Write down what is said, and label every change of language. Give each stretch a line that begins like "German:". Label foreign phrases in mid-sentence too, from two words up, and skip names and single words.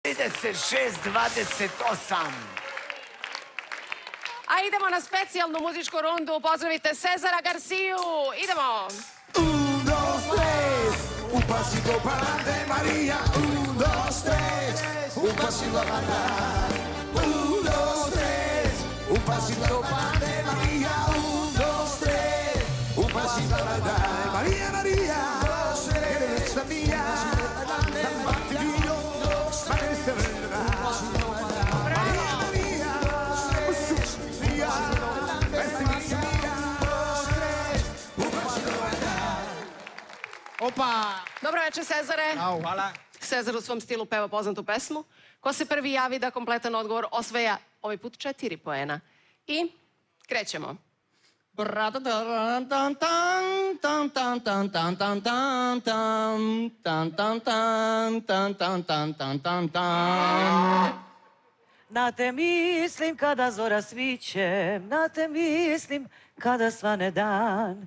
Serbian: 26-28. A idemo na specijalnu muzičku rundu. Pozdravite Cezara Garciju. Idemo.
Spanish: Un, dos, tres, un pasito pa'lante, María. Un, dos, tres, un pasito pa'lante. Un, dos, tres, un pasito pa'lante, María. Un, dos, tres, un pasito pa'lante. María, María, eres la mía. San Martirio, parece verdad. María, María, Sofía, parece mía. Un pasito pa'lante.
Serbian: Opa! Dobro večer, Cezare. Au, hvala. Cezar u svom stilu peva poznatu pesmu. Ko se prvi javi da kompletan odgovor osvaja ovaj put 4 poena. I krećemo. Na te mislim kada zora sviće, na te mislim kada svane dan.